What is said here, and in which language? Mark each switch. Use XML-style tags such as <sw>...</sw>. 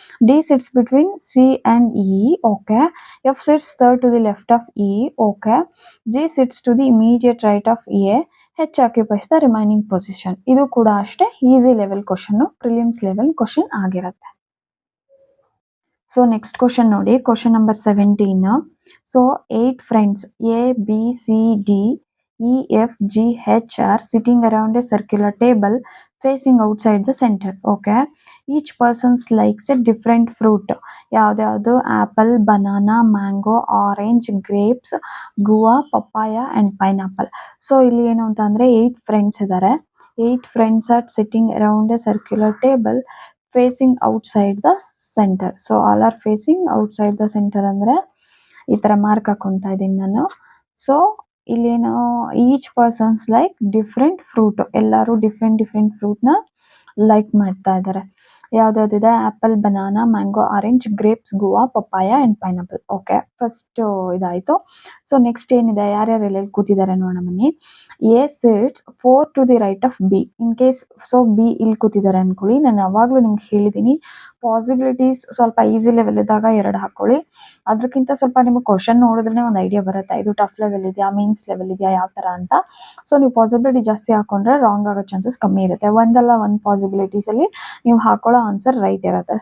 <en>D sits between C and E. Okay. F sits third to the left of E. Okay. G sits to the immediate right of A. H occupies the remaining position.</en> <kn>ಇದು ಕೂಡ ಅಷ್ಟೇ easy level question, prelims level question ಆಗಿರುತ್ತೆ. So next question ನೋಡಿ, question number 17.</kn> <en>So 8 friends A B C D E F G H are sitting around a circular table facing outside the center. Okay. Each person likes a different fruit.</en> <kn>ಯಾವ್ದು?</kn> <en>Apple, banana, mango, orange, grapes, guava, papaya and pineapple.</en> <kn>So ಇಲ್ಲಿ ಏನು ಅಂತ ಅಂದ್ರೆ 8 friends ಇದ್ದಾರೆ.</kn> <en>8 friends are sitting around a circular table facing outside the centre.</en> <kn>So</kn> <en>all are facing outside the centre</en> <kn>ಅಂದ್ರೆ ಈ ತರ mark ಹಾಕೊಂತಾ ಇದೀನಿ ನಾನು. ಸೊ ಇಲ್ಲೇನೋ</kn> <en>each persons like different fruit,</en> <kn>ಎಲ್ಲರೂ ಡಿಫ್ರೆಂಟ್ ಡಿಫ್ರೆಂಟ್ ಫ್ರೂಟ್ನ ಲೈಕ್ ಮಾಡ್ತಾ ಇದ್ದಾರೆ. ಯಾವ್ದಾವ್ದಿದೆ?</kn> <en>Apple, banana, mango, orange, grapes, guava, papaya and pineapple.</en> <kn>Okay, first ಇದಾಯ್ತು. ಸೊ ನೆಕ್ಸ್ಟ್ ಏನಿದೆ, ಯಾರ್ಯಾರು ಎಲ್ಲೆಲ್ಲಿ ಕೂತಿದ್ದಾರೆ ನೋಡೋಣ ಬನ್ನಿ.</kn> <en>A sits 4 to the right of B.</en> <kn>In case so B ಇಲ್ಲಿ ಕೂತಿದ್ದಾರೆ ಅನ್ಕೊಳ್ಳಿ, ನಾನು ಯಾವಾಗ್ಲೂ ನಿಮ್ಗೆ ಹೇಳಿದೀನಿ, ಪಾಸಿಬಿಲಿಟೀಸ್ ಸ್ವಲ್ಪ ಈಸಿ ಲೆವೆಲ್ ಇದ್ದಾಗ 2 ಹಾಕೊಳ್ಳಿ. ಅದಕ್ಕಿಂತ ಸ್ವಲ್ಪ ನಿಮಗೆ ಕ್ವಶನ್ ನೋಡಿದ್ರೆ ಒಂದು ಐಡಿಯಾ ಬರುತ್ತೆ, ಇದು ಟಫ್ ಲೆವೆಲ್ ಇದೆಯಾ, ಮೀನ್ಸ್ ಲೆವೆಲ್ ಇದೆಯಾ, ಯಾವ ತರ ಅಂತ. ಸೊ ನೀವು ಪಾಸಿಬಿಲಿಟಿ ಜಾಸ್ತಿ ಹಾಕೊಂಡ್ರೆ ರಾಂಗ್ ಆಗೋ ಚಾನ್ಸಸ್ ಕಮ್ಮಿ ಇರುತ್ತೆ. ಒಂದಲ್ಲ ಒಂದು ಪಾಸಿಬಿಲಿಟೀಸ್ ಅಲ್ಲಿ ನೀವು ಹಾಕೊಳ್ಳೋ ಆನ್ಸರ್ ರೈಟ್ ಇರುತ್ತೆ.</kn>